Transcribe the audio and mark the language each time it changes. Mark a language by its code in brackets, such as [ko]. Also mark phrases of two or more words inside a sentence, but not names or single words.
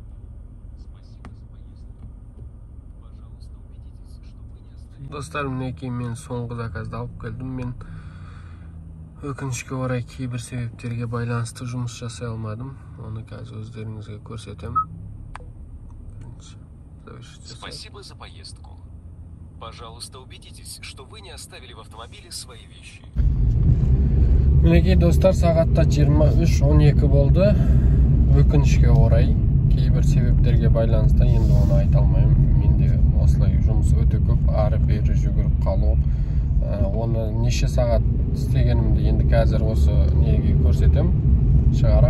[kk] Достар, мінекей мен соңғы заказды алып келдім. Мен өкінішке орай кейбір себептерге байланысты жұмыс жасай алмадым. Оны қазір өздеріңізге көрсетем. [ru] Спасибо за поездку. Пожалуйста, убедитесь, что вы не оставили в автомобиле свои вещи. [kk] Мінекей достар, сағатта 23:12 болды. Өкінішке орай кейбір себептерге байланысты, енді оны айта алмаймын. Менде осылай жұмыс өте көп, ары-бері жүгіріп қалу. Оны неше сағат істегенімді енді қазір осы неге көрсетем, шығарам.